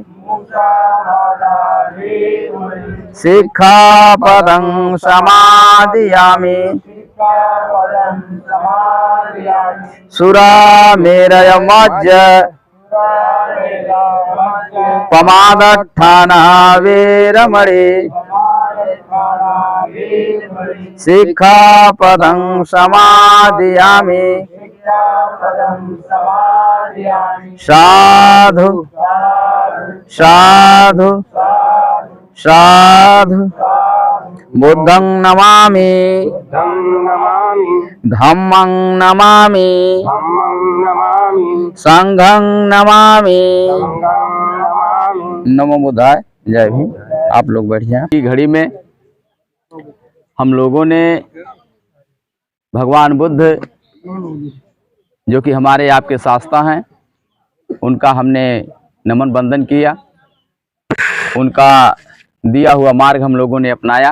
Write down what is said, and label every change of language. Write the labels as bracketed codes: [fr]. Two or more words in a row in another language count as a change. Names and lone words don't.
[pi] सिक्खापदं समादियामि सुरामेरयमज्ज पमादट्ठाना वेरमणि सिक्खापदं समादियामि साधु साधु साधु बुद्धं नमामि धम्मं नमामि संघं नमामि। नमो बुद्धाय। [hi] जय भीम। आप लोग बैठ जाएं। की घड़ी में हम लोगों ने भगवान बुद्ध, जो कि हमारे आपके शास्ता हैं, उनका हमने नमन बंदन किया, उनका दिया हुआ मार्ग हम लोगों ने अपनाया।